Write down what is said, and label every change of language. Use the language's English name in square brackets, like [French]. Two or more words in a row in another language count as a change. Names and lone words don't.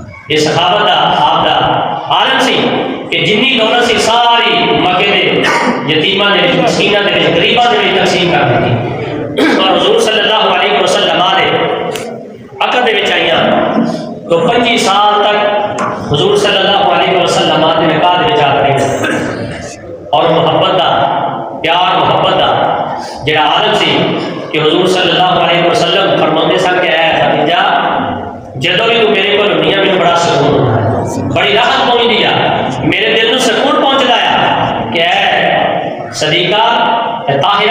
[Punjabi] یہ سخاوت دا آپ دا عالم سی کہ جنی دولت سی ساری مکے دے یتیماں دے وچ مسکیناں دے وچ غریباں دے وچ تقسیم کر دتی اور حضور صلی اللہ علیہ وسلم دے عقد دے وچ آئیاں تو 25 سال تک حضور صلی اللہ علیہ وسلم دے نکاح دے وچ آ رہے اور محبت دا پیار محبت دا جڑا عالم سی [Urdu] کہ حضور صلی اللہ علیہ وسلم [Punjabi] فرماندے سن [Urdu] کہ اے خدیجہ جدوں بھی تو میرے کو دنیا میں بڑا سکون ہوتا ہے بڑی راحت پہنچتی ہے میرے دل کو سکون پہنچتا ہے کہ اے صدیقہ اے طاہرہ